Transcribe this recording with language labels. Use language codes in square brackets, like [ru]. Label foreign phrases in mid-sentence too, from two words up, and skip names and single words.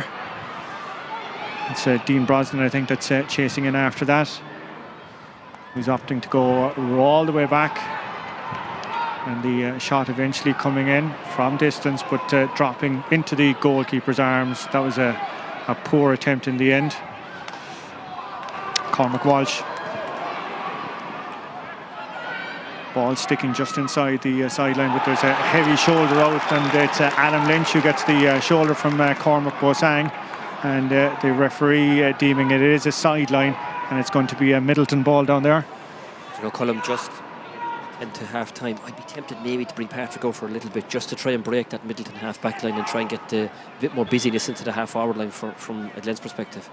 [en] It's Dean Brosnan, I think, that's chasing in after that. He's opting to go all the way back, and the shot eventually coming in from distance, but dropping into the goalkeeper's arms. That was a poor attempt in the end. Cormac Walsh. Ball sticking just inside the sideline, but there's a heavy shoulder out, and it's Adam Lynch who gets the shoulder from Cormac Bosang, and the referee deeming it is a sideline, and it's going to be a Middleton ball down there. You know, Colm, just into half time, I'd be tempted maybe to bring Patrick out for a little bit, just to try and break that Middleton half back line and try and get a bit more busyness into the half forward line from a Glen's perspective.